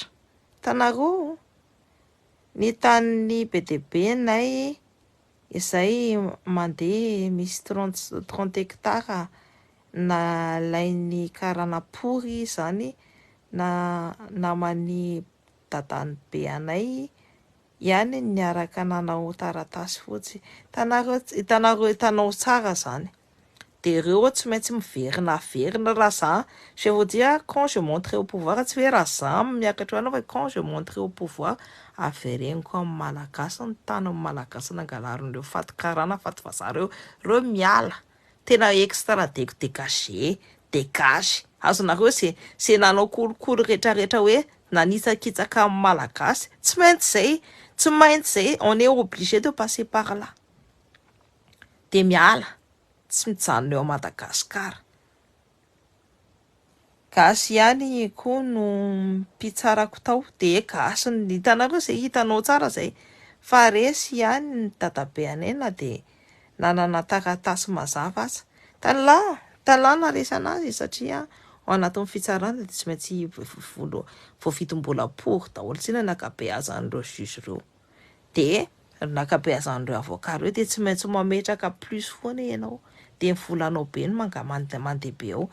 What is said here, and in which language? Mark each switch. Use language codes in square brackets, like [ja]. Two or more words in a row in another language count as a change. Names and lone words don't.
[mg] Tanareo ny tanin'ny be nay izay mandeha misy 30 hectares na lain'ny karanapory zany na namany dadany be anay ihany niaraka nanao taratasy fotsy. Hitanao tsara zany. De reo tsy maintsy miverina raha [fr] je veux dire quand je montrais au pouvoir, [mg] tsy hoe raha za miakatra anao fa [fr] quand je montrais au pouvoir [mg] avereniko amin'ny malagasy ny tany amin'ny malagasy nangalarin'ireo faty karana faty vazareo reo miala tena [fr] extra dégagé [mg] azonareo se nanao kolokolo rehetrarehetra hoe nanitsakitsaka amin'ny malagasy tsy maintsy zay [fr] on est obligé de passer par là [mg] de miala tsy mijanona eo Madagasikara. Gasy ihany koa no mpitsarako tao de gasy ny hitanareo zay hitanao tsara zay fa resy ihany ny dadabe anena de nanana taratasy mazava aza talana resy anazy satria ao anatin'ny fitsarana de tsy maintsy voafitom-bolam-pory daholo tsina nakabeazan'ireo juge reo de nakabeazan'ireo avocat reo de tsy maintsy mametraka plus foana ianao de volanao be no mandeha ao.